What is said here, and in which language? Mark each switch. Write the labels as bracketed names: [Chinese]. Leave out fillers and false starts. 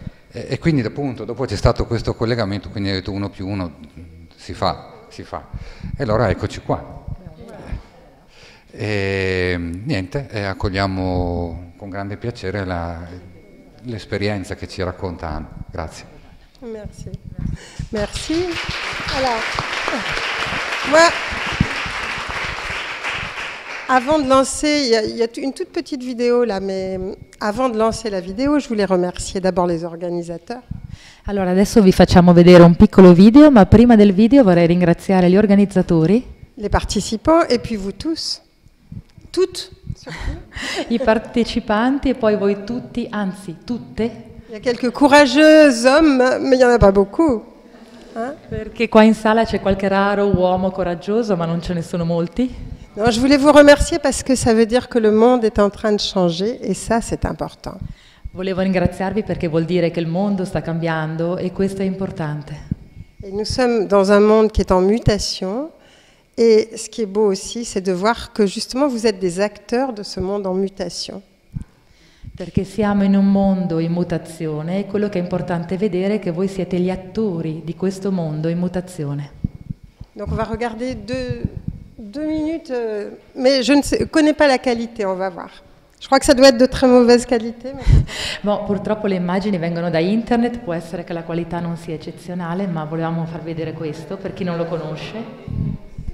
[Italian] E quindi appunto dopo c'è stato questo collegamento, quindi ho detto 1 più 1 si fa. E allora eccoci qua. E niente, accogliamo con grande piacere l'esperienza che ci racconta Anne. Grazie. [French] Merci. Merci. Alors, moi, avant de lancer, il y a une toute petite vidéo là, mais avant de lancer la vidéo, je voulais remercier d'abord les organisateurs. [Italian] Allora, adesso vi facciamo vedere un piccolo video, ma prima del video vorrei ringraziare gli organizzatori, [French] Les participants et puis vous tous, toutes surtout. [Italian] i partecipanti e poi voi tutti, anzi tutte, [French] Il y a quelques courageux hommes, mais il n'y en a pas beaucoup. Hein? [Italian] perché qua in sala c'è qualche raro uomo coraggioso, ma non ce ne sono molti. [French] Non, je voulais vous remercier parce que ça veut dire que le monde est en train de changer et ça c'est important. [Italian] Volevo ringraziarvi perché vuol dire che il mondo sta cambiando e questo è importante. [French] Et nous sommes dans un monde qui est en mutation et ce qui est beau aussi, c'est de voir que justement vous êtes des acteurs de ce monde en mutation. [Italian] Perché siamo in un mondo in mutazione e quello che è importante vedere è che voi siete gli attori di questo mondo in mutazione. [French] Donc on va regarder deux minutes, mais je ne connais pas la qualité, on va voir. Je crois que ça doit être de très mauvaise qualité. Mais... [Italian] Boh, purtroppo le immagini vengono da internet, può essere che la qualità non sia eccezionale, ma volevamo far vedere questo per chi non lo conosce.